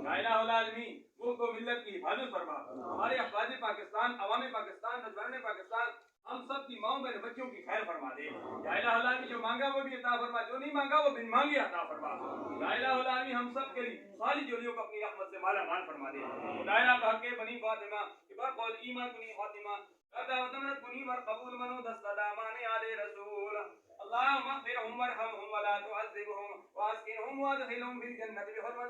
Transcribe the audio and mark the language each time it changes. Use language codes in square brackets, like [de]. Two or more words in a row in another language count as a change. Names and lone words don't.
[ar] یا الہ العالمین ملک کو ملت کی حفاظت فرما، ہمارے افواج پاکستان، عوام پاکستان، نوجوان پاکستان ہم سب کی ماؤں بہن بچوں کی خیر فرما دے۔ یا الہ العالمین [ur] جو مانگا وہ بھی عطا فرما، جو نہیں مانگا وہ بن مانگے عطا فرما۔ [ar] یا الہ العالمین [ur] ہم سب کے لیے خالی جولیوں کو اپنی رحمت سے مالا مال فرما دے۔ [fa] خدایا بحق بنی فاطمہ بقول ایمان کنی خاتمہ رضا وطمنت کنی ورقبول منو دست دامان آل رسول [ar] اللہم اغفرهم ورحمهم ولا تعذبهم واسکنهم وادخلهم في الجنة بحرمت